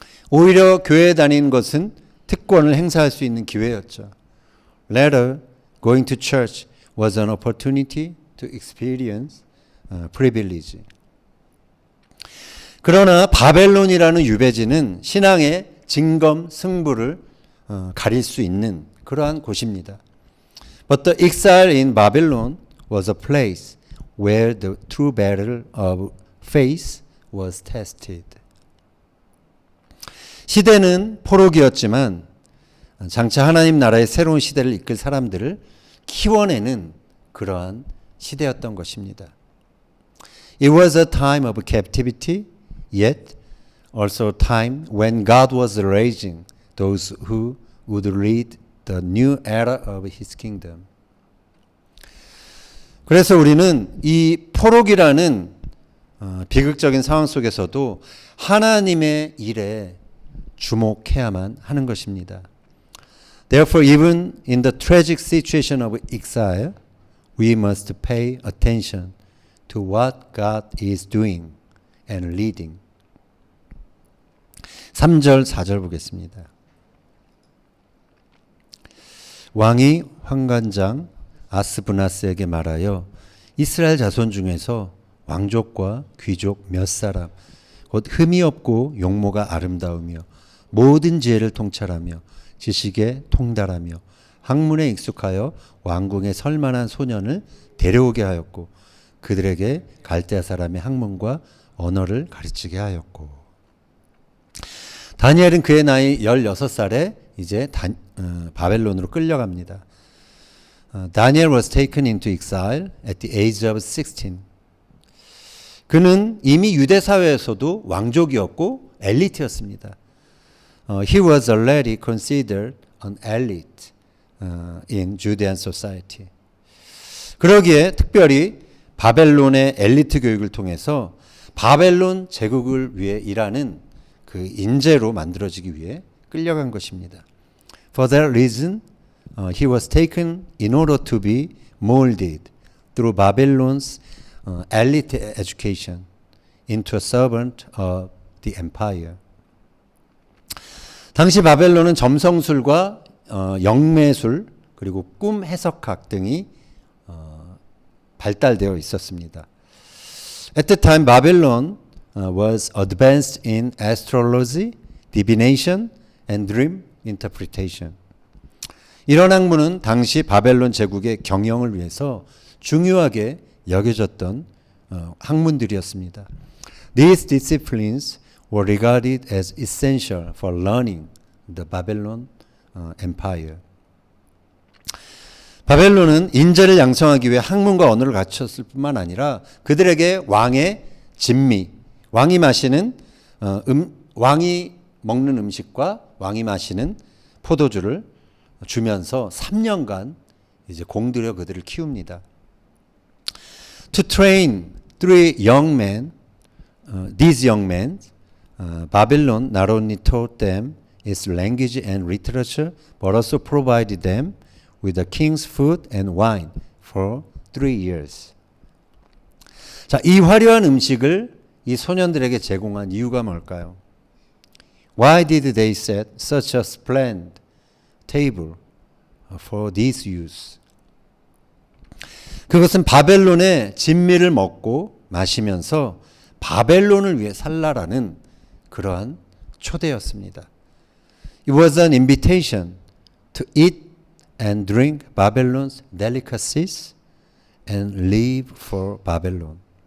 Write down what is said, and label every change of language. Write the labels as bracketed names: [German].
[Korean] 오히려 교회에 다니는 것은 특권을 행사할 수 있는 기회였죠. [English] Later, going to church was an opportunity to experience privilege. [Korean] 그러나 바벨론이라는 유배지는 신앙의 진검 승부를 가릴 수 있는 그러한 곳입니다. [English] But the exile in Babylon was a place where the true battle of faith was tested. [Korean] 시대는 포로기였지만 장차 하나님 나라의 새로운 시대를 이끌 사람들을 키워내는 그러한 시대였던 것입니다. [English] It was a time of captivity, yet also a time when God was raising those who would lead the new era of His kingdom. [Korean] 그래서 우리는 이 포로기라는 비극적인 상황 속에서도 하나님의 일에 주목해야만 하는 것입니다. [English] Therefore, even in the tragic situation of exile, we must pay attention to what God is doing and leading. [Korean] 3절, 4절 보겠습니다. 왕이 환관장 아스브나스에게 말하여 이스라엘 자손 중에서 왕족과 귀족 몇 사람, 곧 흠이 없고 용모가 아름다우며 모든 지혜를 통찰하며 지식에 통달하며 학문에 익숙하여 왕궁에 설만한 소년을 데려오게 하였고 그들에게 갈대아 사람의 학문과 언어를 가르치게 하였고. 다니엘은 그의 나이 16살에 이제 바벨론으로 끌려갑니다. [English] Daniel was taken into exile at the age of 16. [Korean] 그는 이미 유대 사회에서도 왕족이었고 엘리트였습니다. [English] He was already considered an elite in Judean society. [Korean] 그러기에 특별히 바벨론의 엘리트 교육을 통해서 바벨론 제국을 위해 일하는 그 인재로 만들어지기 위해 끌려간 것입니다. [English] For that reason, he was taken in order to be molded through Babylon's elite education into a servant of the empire. [Korean] 당시 바벨론은 점성술과 영매술 그리고 꿈 해석학 등이 발달되어 있었습니다. [English] At the time, Babylon was advanced in astrology, divination, and dream interpretation. [Korean] 이런 학문은 당시 바벨론 제국의 경영을 위해서 중요하게 여겨졌던 학문들이었습니다. [English] These disciplines were regarded as essential for learning the Babylon Empire. [Korean] 바벨론은 인재를 양성하기 위해 학문과 언어를 갖췄을 뿐만 아니라 그들에게 왕의 진미, 왕이 마시는 왕이 먹는 음식과 왕이 마시는 포도주를 주면서 3년간 이제 공들여 그들을 키웁니다. [English] To train three young men these young men, Babylon not only taught them its language and literature, but also provided them with the king's food and wine for 3 years. [Korean] 자, 이 화려한 음식을 이 소년들에게 제공한 이유가 뭘까요? [English] Why did they set such a splendid table for these youths? [Korean] 그것은 바벨론의 진미를 먹고 마시면서 바벨론을 위해 살라라는 그러한 초대였습니다. [English] It was an invitation to eat and drink Babylon's delicacies and live for Babylon.